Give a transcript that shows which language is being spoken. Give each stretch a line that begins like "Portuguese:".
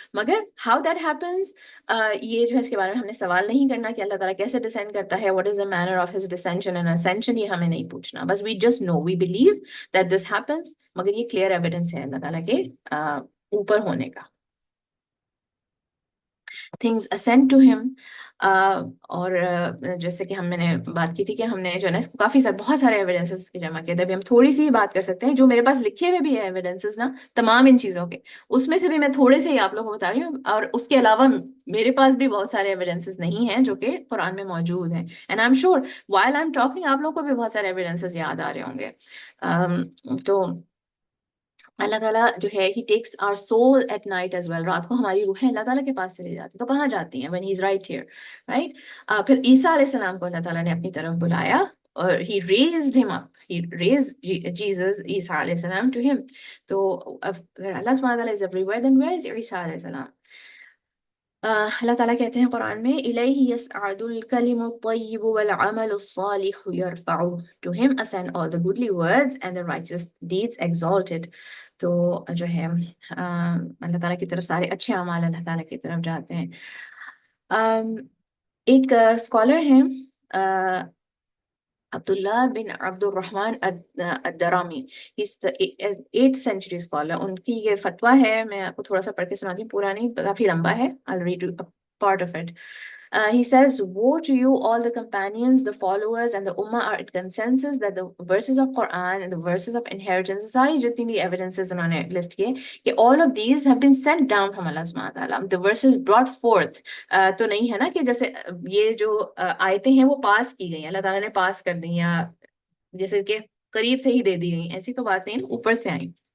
Urdu: مگر how that happens، یہ جو ہے اس کے بارے میں ہم نے سوال نہیں کرنا کہ اللہ تعالیٰ کیسے ڈسینڈ کرتا ہے، what is the manner of his descension and ascension، یہ ہمیں نہیں پوچھنا.
English: بس we just know, we believe that this happens.
Urdu: مگر یہ clear evidence ہے اللہ تعالیٰ کے اوپر ہونے کا.
English: things ascend to him.
Urdu: اور جیسے کہ میں نے بات کی تھی کہ ہم نے جو ہے نا اس کو بہت سارے ایویڈنسز کی جمع کیے تھے. ابھی ہم تھوڑی سی بات کر سکتے ہیں جو میرے پاس لکھے ہوئے بھی ہیں ایویڈنسز نا تمام ان چیزوں کے، اس میں سے بھی میں تھوڑے سے ہی آپ لوگوں کو بتا رہی ہوں، اور اس کے علاوہ میرے پاس بھی بہت سارے ایویڈنسز نہیں ہیں جو کہ قرآن میں موجود ہیں. And I am sure while I'm talking آپ لوگوں کو بھی بہت سارے ایویڈنسز یاد آ رہے ہوں گے. تو اللہ تعالیٰ جو ہے he takes our soul at night as well. رات کو ہماری روحیں اللہ تعالیٰ کے پاس چلی جاتی، تو کہاں جاتی ہیں؟ when he is right here, right. پھر عیسیٰ علیہ السلام کو اللہ تعالیٰ نے اپنی طرف بلایا
English: or he raised him up. He raised Jesus, Isa alayhi salam, to him. So agar Allah subhanahu wa ta'ala is everywhere, then where is Isa alayhi salam?
Urdu: اللہ تعالیٰ کہتے ہیں قرآن میں إِلَيْهِ يَسْعَدُ الْكَلِمُ الطَّيِّبُ وَالْعَمَلُ الصَّالِحُ يَرْفَعُهُ.
English: To him ascend all the goodly words and the righteous deeds exalted.
Urdu: تو جو ہے اللہ تعالیٰ کی طرف سارے اچھے اعمال اللہ تعالیٰ کی طرف جاتے ہیں. ایک اسکالر ہیں عبداللہ بن عبد الرحمن الدرامی.
English: He's the 8th century scholar.
Urdu: ان کی یہ فتویٰ ہے، میں آپ کو تھوڑا سا پڑھ کے سناتی ہوں، پورا نہیں، کافی لمبا ہے.
English: I'll read you a part of it. He says, woe to you, all the companions, the followers, and the Ummah are in consensus that the verses of Quran and the verses of inheritance, ساری جتنی بھی evidences انہوں نے list کیے، کہ all of these have been sent down from Allah subhanahu wa ta'ala. The verses brought forth.
Urdu: تو نہیں ہے نا کہ جیسے یہ جو آیتیں ہیں وہ پاس کی گئی، اللہ تعالیٰ نے پاس کر دی یا جیسے کہ قریب سے ہی دے دی گئی، ایسی تو بات نہیں، اوپر سے آئیں.